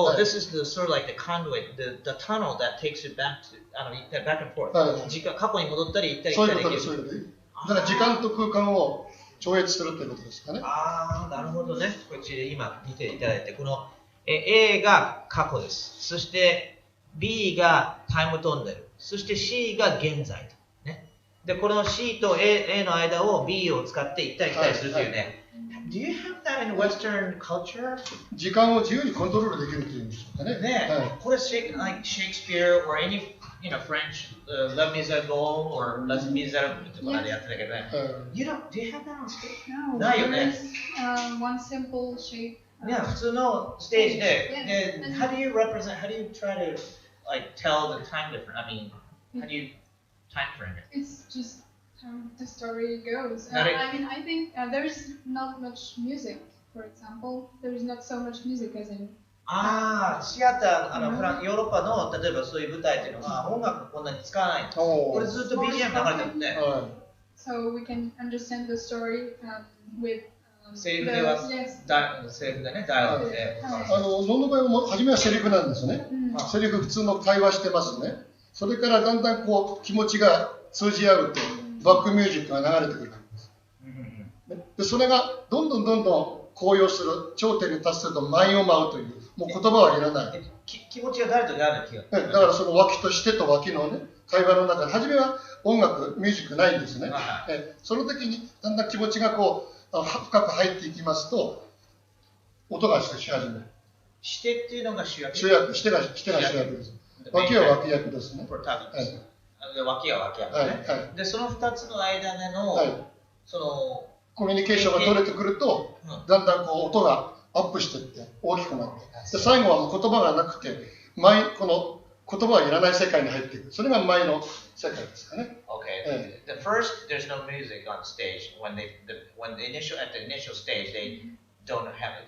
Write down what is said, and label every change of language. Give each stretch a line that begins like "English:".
English: This is the sort of like the conduit, the tunnel that takes you back and forth.
Japanese: 過去に戻ったり行ったり来たりできる。そういうことです。だから時間と空間を超越するということですかね。なるほどね。こっち今見ていただいて、この A が過去です。そして B がタイムトンネル。そして C が現在と。で、この C と A の間を B を使って行ったり来たりするというね。
English: Do you have that in Western culture?
Japanese: 時間を自由にコントロールできるというんでしょうかね。これ
English: like Shakespeare or any French Les Miserables or Les Miserables
Japanese: とかでやってたけどね。
English: Do you have that on stage? No,
Japanese: ないよね。
English: One simple shape.
Japanese: 普通のステージで、
English: how do you try to like tell the time difference? I mean, how do you time frame it? It's just how the story goes. I think there's not much music, for example. There's not so much music as in.
Japanese: シアター、ヨーロッパの例えばそういう舞台っていうのは音楽こんなに使わない。これずっと BGM 流れてるね。
English: so we can understand the story with
Japanese: セリフでは、セリフでね、ダイアログで。能の場合は初めはセリフなんですね。セリフ普通の会話してますね。それからだんだんこう気持ちが通じ合うとバックミュージックが流れてくるわけです。でそれがどんどん高揚する頂点に達すると舞を舞うという、もう言葉はいらない。気持ちが誰と誰の気が。だからその脇としてと脇のね、会話の中で、初めは音楽、ミュージックないんですね。その時にだんだん気持ちがこう深く入っていきますと、音がし始める。してっていうのが主役。してが主役です。脇は脇役ですね。脇は脇役ね。で、その2つの間での、そのコミュニケーションが取れてくると、だんだんこう音がアップしていって大きくなって、で最後はもう言葉がなくて、この言葉はいらない世界に入っていく。それが舞の世界ですかね。
English: Okay. The first, there's no music on stage. At the initial stage, they don't have it.